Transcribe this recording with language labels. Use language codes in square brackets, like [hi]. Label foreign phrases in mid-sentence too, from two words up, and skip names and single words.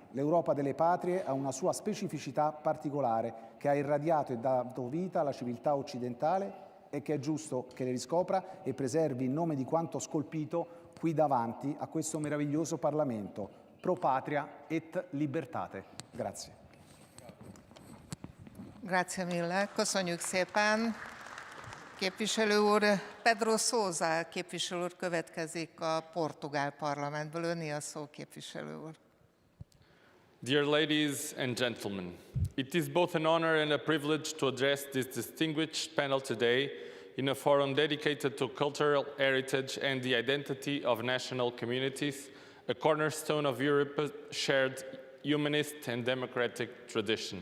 [it] L'Europa delle patrie ha una sua specificità particolare che ha irradiato e dato vita alla civiltà occidentale e che è giusto che le riscopra e preservi in nome di quanto scolpito qui davanti a questo meraviglioso Parlamento. [la] Pro patria et libertate. [it] Grazie. Grazie mille. [hu] Köszönjük szépen. Képviselő úr, Pedro Sousa képviselő úr következik a portugál parlamentből. Öné a szó, képviselő úr. [en] Dear ladies and gentlemen, it is both an honor and a privilege to address this distinguished panel today in a forum dedicated to cultural heritage and the identity of national communities, a cornerstone of Europe's shared humanist and democratic tradition.